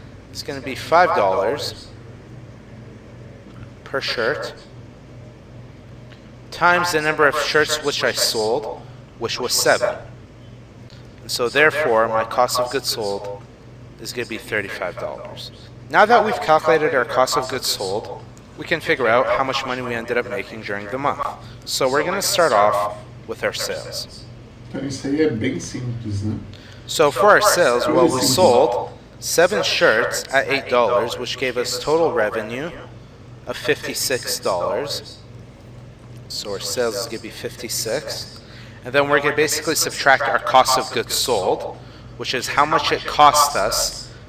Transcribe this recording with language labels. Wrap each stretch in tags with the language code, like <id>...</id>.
<en>It's going to be $5 per shirt times the number of shirts which I sold, which was 7. And so therefore, my cost of goods sold is going to be $35. Now that we've calculated our cost of goods sold, we can figure out how much money we ended up making during the month. So we're going to start off with our sales.</en> <pt>Então isso aí é bem simples, né?</pt> <en>So for our sales, well, we sold 7 shirts at $8, which gave us total revenue of $56. So our sales is going to be $56. And then we're going to basically subtract our cost of goods sold, which is how much it cost us</en>